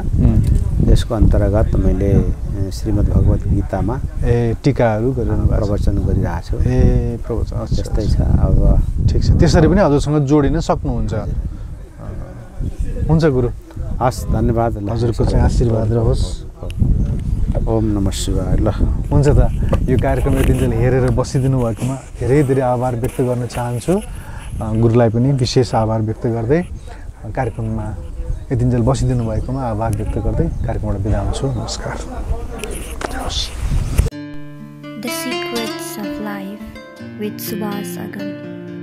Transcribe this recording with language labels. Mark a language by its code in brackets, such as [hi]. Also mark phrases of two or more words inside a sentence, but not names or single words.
[ne] त्यसको अन्तर्गत मैले श्रीमद् भगवत गीतामा टीकाहरू प्रवचन गरिरहेको छु। प्रवचन त्यस्तै छ। अब ठिक छ, त्यसरी पनि हजुरसँग जोडिन सक्नुहुन्छ। हुन्छ गुरु, हस्, धन्यवाद। हजुरको चाहिँ आशीर्वाद रहोस्। [sa] ओम नमः शिवाय। [ne] ल, हुन्छ त। यो कार्यक्रम यतिन्जेल हेरेर बसिदिनु भएकोमा धेरै धेरै आभार व्यक्त गर्न चाहन्छु। गुरुलाई पनि विशेष आभार व्यक्त गर्दै कार्यक्रममा यतिन्जेल बसिदिनु भएकोमा आभार व्यक्त गर्दै कार्यक्रमबाट बिदा हुन्छु। नमस्कार। The Secrets of Life with Subhas Agam.